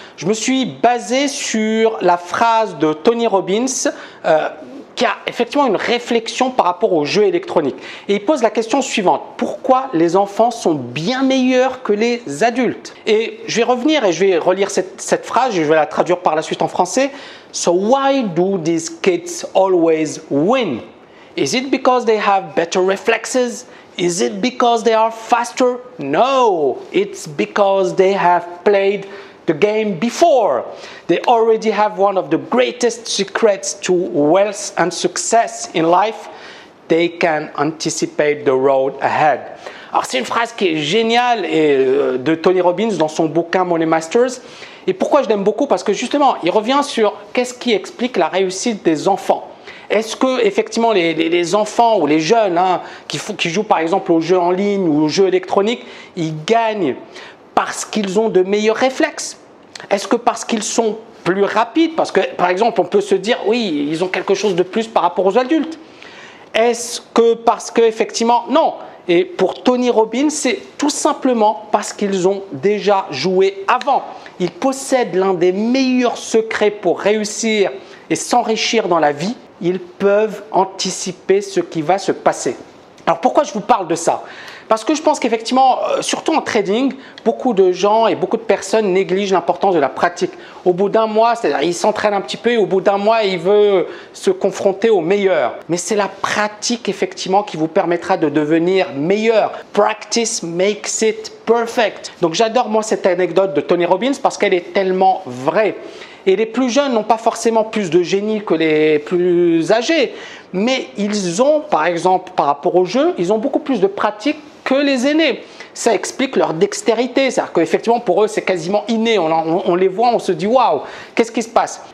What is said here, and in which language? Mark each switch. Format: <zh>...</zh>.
<fr>Je me suis basé sur la phrase de Tony Robbins qui a effectivement une réflexion par rapport aux jeux électroniques. Et il pose la question suivante: pourquoi les enfants sont bien meilleurs que les adultes? Et je vais revenir et je vais relire cette phrase et je vais la traduire par la suite en français.</fr> <en>So why do these kids always win? Is it because they have better reflexes? Is it because they are faster? No, it's because they have played the game before. They already have one of the greatest secrets to wealth and success in life. They can anticipate the road ahead.</en> <fr>Alors c'est une phrase qui est géniale de Tony Robbins dans son bouquin Money Masters. Et pourquoi je l'aime beaucoup? Parce que justement, il revient sur qu'est-ce qui explique la réussite des enfants. Est-ce que effectivement les enfants ou les jeunes qui jouent par exemple aux jeux en ligne ou aux jeux électroniques, ils gagnent parce qu'ils ont de meilleurs réflexes? Est-ce que parce qu'ils sont plus rapides? Parce que par exemple, on peut se dire oui, ils ont quelque chose de plus par rapport aux adultes. Est-ce que parce que effectivement, non. Et pour Tony Robbins, c'est tout simplement parce qu'ils ont déjà joué avant. Ils possèdent l'un des meilleurs secrets pour réussir et s'enrichir dans la vie. Ils peuvent anticiper ce qui va se passer. Alors pourquoi je vous parle de ça? Parce que je pense qu'effectivement, surtout en trading, beaucoup de gens et beaucoup de personnes négligent l'importance de la pratique. Au bout d'un mois, c'est-à-dire ils s'entraînent un petit peu et au bout d'un mois, ils veulent se confronter au meilleur. Mais c'est la pratique effectivement qui vous permettra de devenir meilleur.</fr> <en>Practice makes it perfect.</en> <fr>Donc j'adore moi cette anecdote de Tony Robbins parce qu'elle est tellement vraie. Et les plus jeunes n'ont pas forcément plus de génie que les plus âgés, mais ils ont, par exemple, par rapport au jeu, ils ont beaucoup plus de pratique que les aînés. Ça explique leur dextérité, c'est-à-dire qu'effectivement pour eux c'est quasiment inné, on les voit, on se dit waouh, qu'est-ce qui se passe?</fr>